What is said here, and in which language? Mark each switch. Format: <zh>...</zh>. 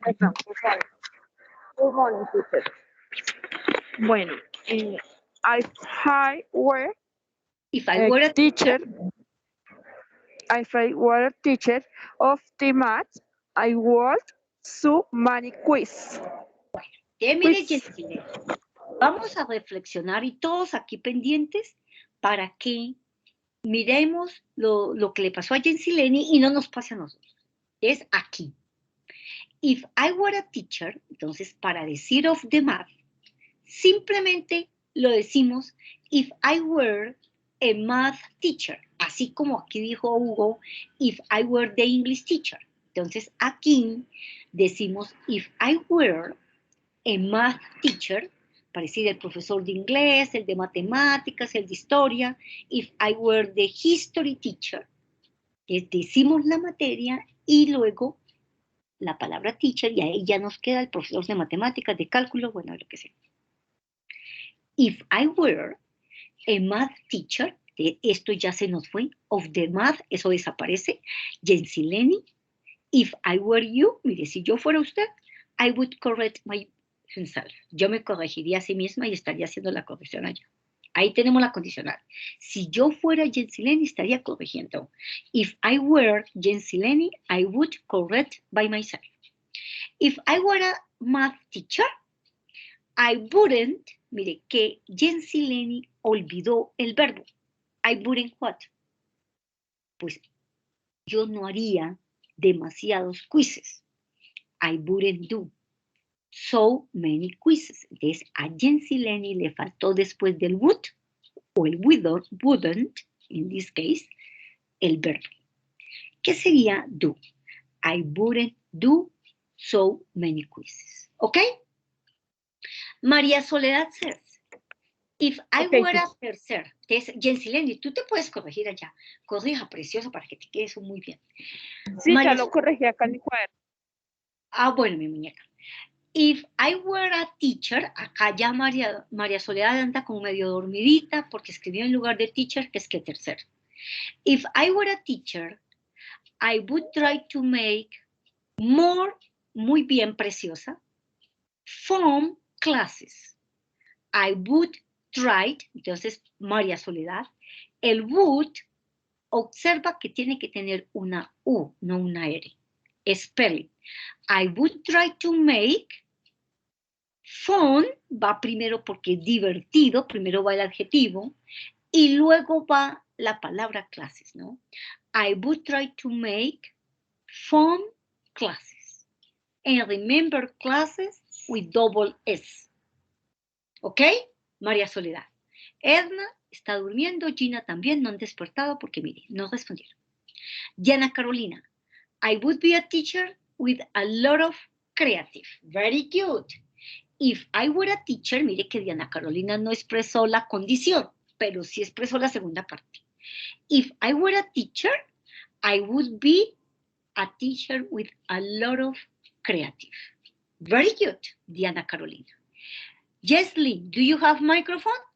<en>Good morning, teacher.</en> <es>Bueno,</es> <en>if I were If I were a teacher, if I were a teacher of the math, I would so many quiz.</en> <es>Mire, Jensileni, vamos a reflexionar y todos aquí pendientes para que miremos lo que le pasó a Jensileni y no nos pase a nosotros. Es aquí.</es> <en>If I were a teacher,</en> <es>entonces para decir</es> <en>of the math,</en> <es>simplemente lo decimos</es> <en>if I were a math teacher,</en> <es>así como aquí dijo Hugo,</es> <en>if I were the English teacher.</en> <es>Entonces aquí decimos</es> <en>if I were a math teacher,</en> <es>para decir el profesor de inglés, el de matemáticas, el de historia,</es> <en>if I were the history teacher,</en> <es>decimos la materia y luego la palabra teacher y ahí ya nos queda el profesor de matemáticas, de cálculo, bueno, lo que sea.</es> <en>If I were a math teacher,</en> <es>esto ya se nos fue,</es> <en>of the math,</en> <es>eso desaparece,</es> <en>Jensileni, if I were you,</en> <es>mire, si yo fuera usted,</es> <en>I would correct myself.</en> <es>Yo me corregiría a sí misma y estaría haciendo la corrección allá. Ahí tenemos la condicional. Si yo fuera Jensileni, estaría corrigiendo.</es> <en>If I were Jensileni, I would correct by myself. If I were a math teacher, I wouldn't,</en> <es>mire que Jensileni olvidó el verbo.</es> <en>I wouldn't what?</en> <es>Pues yo no haría demasiados quizzes.</es> <en>I wouldn't do so many quizzes.</en> <es>Entonces, a Jensileni le faltó después del would, o el wouldn't,</es> <en>in this case,</en> <es>el verbo. ¿Qué sería do?</es> <en>I wouldn't do so many quizzes. ¿Ok? María Soledad says, if I Okay, were a teacher.</en> <es>tercer, Jensileni, tú te puedes corregir allá. Corrija, preciosa, para que te quede eso muy bien. Sí, María ya lo corregí acá en mi cuaderno. Ah, bueno, mi muñeca.</es> <en>If I were a teacher,</en> <es>acá ya María Soledad anda como medio dormidita porque escribió en lugar de teacher, que es que tercer.</es> <en>If I were a teacher, I would try to make more,</en> <es>muy bien, preciosa,</es> <en>fun classes. I would try,</en> <es>entonces María Soledad, el would, observa que tiene que tener una U, no una R. Spelling.</es> <en>I would try to make fun,</en> <es>va primero porque es divertido, primero va el adjetivo, y luego va la palabra clases, ¿no?</es> <en>I would try to make fun classes. And remember classes with double S. ¿Ok? María Soledad.</en> <es>Edna está durmiendo, Gina también, no han despertado porque, mire, no respondieron. Diana Carolina.</es> <en>I would be a teacher with a lot of creative. Very good. If I were a teacher,</en> <es>mire que Diana Carolina no expresó la condición, pero sí expresó la segunda parte.</es> <en>If I were a teacher, I would be a teacher with a lot of creative. Very good, Diana Carolina. Jesly, do you have microphone?</en>